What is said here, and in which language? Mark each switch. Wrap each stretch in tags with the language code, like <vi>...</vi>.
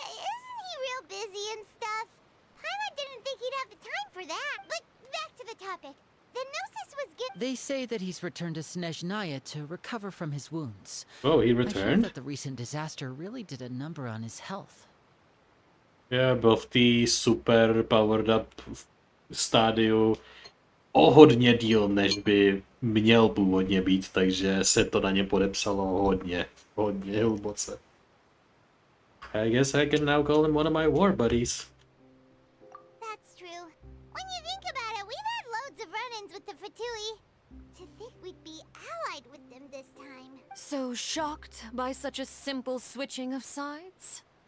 <en>Isn't he real busy and stuff? Paimon didn't think he'd have the time for that. But back to the topic. The gnosis was given... They say that he's returned to Snezhnaya to recover from his wounds. Oh, he I feel returned? that the recent disaster really did a number on his health.</en> <cs>Já byl v té super powered up stádiu o hodně díl, než by měl původně být, takže se to na ně podepsalo hodně hluboce.</cs> <en>I guess I can now call him one of my war buddies. That's true. When you think about it, we've had loads of run-ins with the Fatui. To think we'd be allied with them this time. So shocked by such a simple switching of sides?</en>